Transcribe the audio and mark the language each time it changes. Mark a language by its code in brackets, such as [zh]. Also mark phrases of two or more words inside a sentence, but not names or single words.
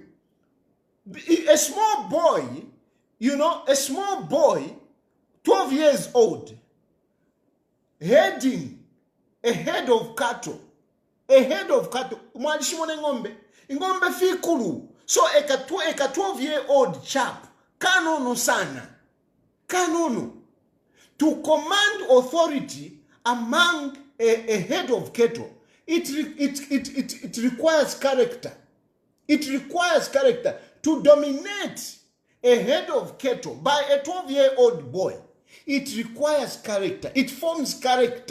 [en] A small boy, a small boy, 12 years old, heading a head of cattle. [bem] Ngombe fikulu. [en] So a 12-year-old chap, [bem] kanono sana, kanono, [en] to command authority among a head of cattle, it requires character. It requires character to dominate a head of cattle by a 12-year-old boy. It requires character. It forms character.